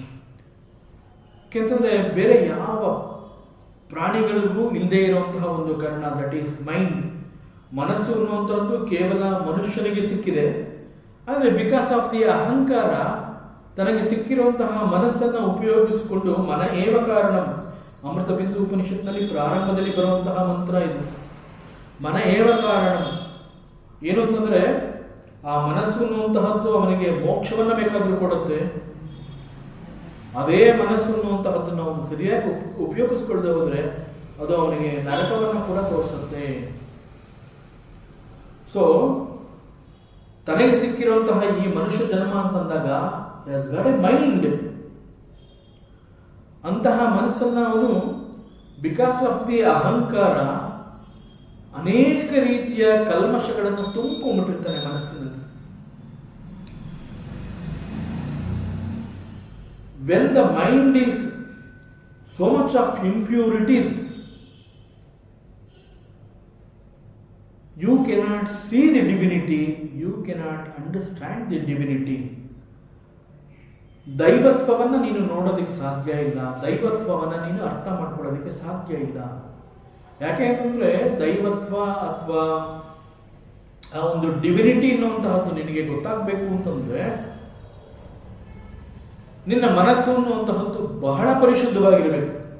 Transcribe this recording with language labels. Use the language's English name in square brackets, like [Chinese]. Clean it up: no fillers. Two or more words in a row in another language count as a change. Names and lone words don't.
[Kannada] ಯಾಕೆಂತಂದ್ರೆ ಬೇರೆ ಯಾವ ಪ್ರಾಣಿಗಳಿಗೂ ಇಲ್ಲದೆ ಇರುವಂತಹ ಒಂದು ಕಾರಣ, [English] that is mind. [Kannada] ಮನಸ್ಸು ಅನ್ನುವಂಥದ್ದು ಕೇವಲ ಮನುಷ್ಯನಿಗೆ ಸಿಕ್ಕಿದೆ. ಆದರೆ [English] because of the [Kannada] ಅಹಂಕಾರ ತನಗೆ ಸಿಕ್ಕಿರುವಂತಹ ಮನಸ್ಸನ್ನು ಉಪಯೋಗಿಸಿಕೊಂಡು [Sanskrit] मन एव कारणम्, [Kannada] ಅಮೃತ ಬಿಂದು ಉಪನಿಷತ್ನಲ್ಲಿ ಪ್ರಾರಂಭದಲ್ಲಿ ಬರುವಂತಹ ಮಂತ್ರ ಇದು. [Sanskrit] मन एव कारणम् [Kannada] ಏನು ಅಂತಂದ್ರೆ, ಆ ಮನಸ್ಸು ಅನ್ನುವಂತಹದ್ದು ಅವನಿಗೆ ಮೋಕ್ಷವನ್ನ ಬೇಕಾದರೂ ಕೊಡುತ್ತೆ. ಅದೇ ಮನಸ್ಸು ಅನ್ನುವಂತಹದ್ದನ್ನು ಅವನು ಸರಿಯಾಗಿ ಉಪಯೋಗಿಸ್ಕೊಳ್ದೆ ಹೋದ್ರೆ ಅದು ಅವನಿಗೆ ನರಕವನ್ನು ಕೂಡ ತೋರಿಸುತ್ತೆ. ಸೊ ತನಗೆ ಸಿಕ್ಕಿರುವಂತಹ ಈ ಮನುಷ್ಯ ಜನ್ಮ ಅಂತಂದಾಗ [English] has got a mind. [Kannada] ಅಂತಹ ಮನಸ್ಸನ್ನ ಅವನು [English] because of the [Kannada] ಅಹಂಕಾರ ಅನೇಕ ರೀತಿಯ ಕಲ್ಮಶಗಳನ್ನು ತುಂಬಿಕೊಂಡಿರ್ತಾನೆ ಮನಸ್ಸಿನಲ್ಲಿ. [English] When the mind is so much of impurities, you cannot see the divinity, you cannot understand the divinity. [Kannada] ದೈವತ್ವವನ್ನು ನೀನು ನೋಡೋದಕ್ಕೆ ಸಾಧ್ಯ ಇಲ್ಲ, ದೈವತ್ವವನ್ನು ನೀನು ಅರ್ಥ ಮಾಡ್ಕೊಳ್ಳೋದಕ್ಕೆ ಸಾಧ್ಯ ಇಲ್ಲ. ಯಾಕೆ ಅಂತಂದ್ರೆ ದೈವತ್ವ ಅಥವಾ ಆ ಒಂದು ಡಿವಿನಿಟಿ ಅನ್ನುವಂತಹದ್ದು ನಿನಗೆ ಗೊತ್ತಾಗಬೇಕು ಅಂತಂದ್ರೆ ನಿನ್ನ ಮನಸ್ಸು ಅನ್ನುವಂತಹದ್ದು ಬಹಳ ಪರಿಶುದ್ಧವಾಗಿರಬೇಕು.